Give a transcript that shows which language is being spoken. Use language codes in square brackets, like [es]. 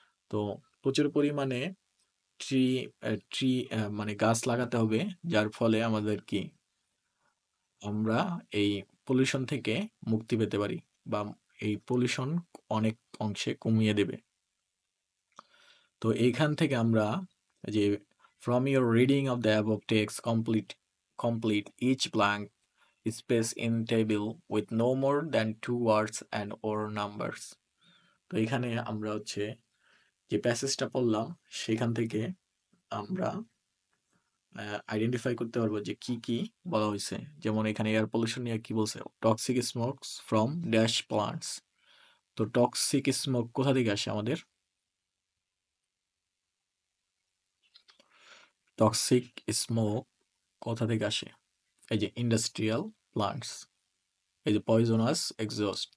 [bn] তো প্রচুর পরিমাণে ট্রি ট্রি মানে গাছ লাগাতে হবে, যার ফলে আমাদের কি আমরা এই পলিউশন থেকে মুক্তি পেতে পারি বা এই পলিউশন অনেক অংশে কমিয়ে দেবে। তো এইখান থেকে আমরা যে [en] from your reading of the above text complete each blank space in table with no more than 2 words and or numbers. [bn] তো এখানে আমরা হচ্ছে যে প্যাসেজটা পড়লাম সেখান থেকে আমরা আইডেন্টিফাই করতে পারবো যে কি কি বলা হয়েছে। যেমন এখানে এয়ার পলিউশন নিয়ে কি বলছে, [en] Toxic smokes from dash plants. [bn] তো টক্সিক স্মোক কোথা থেকে আসে আমাদের, টক্সিক স্মোক কোথা থেকে আসে, এই যে ইন্ডাস্ট্রিয়াল প্লান্টস, এই যে পয়জনাস এক্সস্ট।